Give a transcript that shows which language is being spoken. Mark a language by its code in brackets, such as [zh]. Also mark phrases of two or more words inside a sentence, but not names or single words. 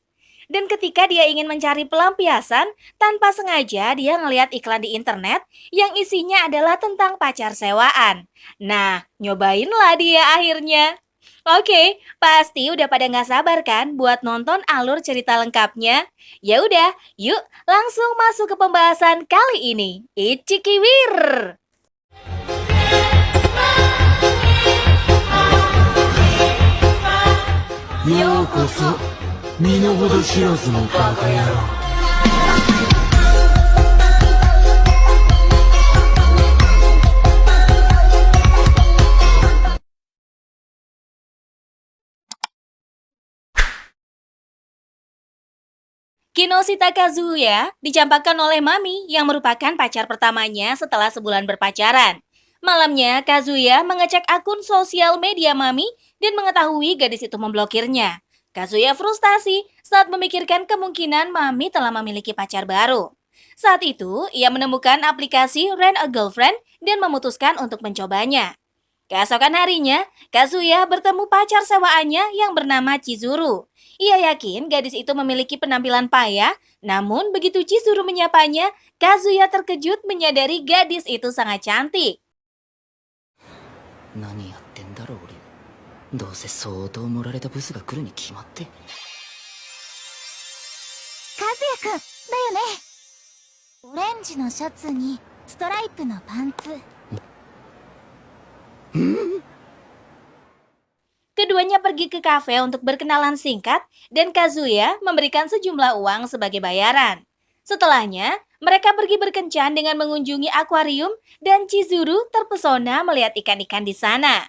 [id] Dan ketika dia ingin mencari pelampiasan, tanpa sengaja dia ngelihat iklan di internet yang isinya adalah tentang pacar sewaan. Nah, nyobainlah dia akhirnya. Oke, pasti udah pada nggak sabar kan buat nonton alur cerita lengkapnya? Ya udah, yuk langsung masuk ke pembahasan kali ini. Ichikiwir! [ja] ようこそ身の程知らずのバカ野郎。 [id] Kinoshita Kazuya dicampakkan oleh Mami yang merupakan pacar pertamanya setelah sebulan berpacaran. Malamnya, Kazuya mengecek akun sosial media Mami dan mengetahui gadis itu memblokirnya. Kazuya frustasi saat memikirkan kemungkinan Mami telah memiliki pacar baru. Saat itu, ia menemukan aplikasi Rent a Girlfriend dan memutuskan untuk mencobanya. Keesokan harinya, Kazuya bertemu pacar sewaannya yang bernama Chizuru. Ia yakin gadis itu memiliki penampilan payah, namun begitu Chizuru menyapanya, Kazuya terkejut menyadari gadis itu sangat cantik. [ja] 何やってんだろう俺。どうせ相当盛られたブスが来るに決まって。和也くんだよね。オレンジのシャツにストライプのパンツ。 [id] Keduanya pergi ke kafe untuk berkenalan singkat dan Kazuya memberikan sejumlah uang sebagai bayaran. Setelahnya, mereka pergi berkencan dengan mengunjungi akuarium dan Chizuru terpesona melihat ikan-ikan di sana.